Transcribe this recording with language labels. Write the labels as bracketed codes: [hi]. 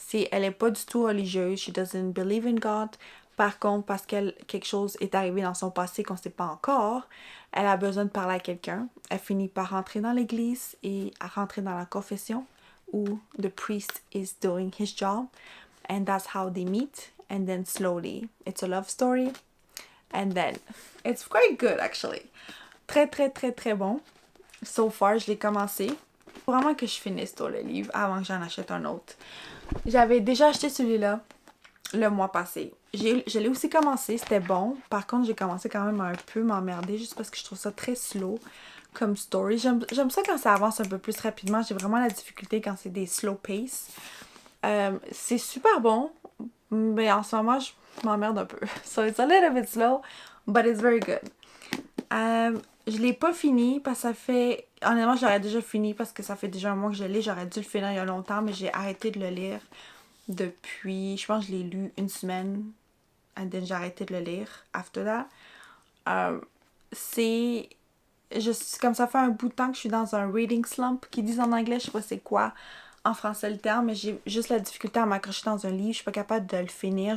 [fr] Elle est pas du tout religieuse, she doesn't believe in God. Par contre, parce que quelque chose est arrivé dans son passé qu'on ne sait pas encore, elle a besoin de parler à quelqu'un. Elle finit par rentrer dans l'église et à rentrer dans la confession où the priest is doing his job. [en] And that's how they meet. And then slowly, it's a love story. And then, it's quite good actually. [fr] Très, très, très, très bon. So far, je l'ai commencé. Faut vraiment que je finisse le livre avant que j'en achète un autre. J'avais déjà acheté celui-là le mois passé. Je l'ai aussi commencé, c'était bon. Par contre, j'ai commencé quand même à un peu m'emmerder juste parce que je trouve ça très slow comme story. J'aime ça quand ça avance un peu plus rapidement. J'ai vraiment la difficulté quand c'est des slow pace. C'est super bon, mais en ce moment, je m'emmerde un peu. [en] So it's a little bit slow, but it's very good. [fr] Je l'ai pas fini parce que ça fait... Honnêtement, j'aurais déjà fini parce que ça fait déjà un mois que je l'ai. J'aurais dû le finir il y a longtemps, mais j'ai arrêté de le lire depuis... Je pense que je l'ai lu une semaine and then j'ai arrêté de le lire after that. Comme ça fait un bout de temps que je suis dans un reading slump, qu'ils disent en anglais, je sais pas c'est quoi en français le terme, mais j'ai juste la difficulté à m'accrocher dans un livre, je suis pas capable de le finir.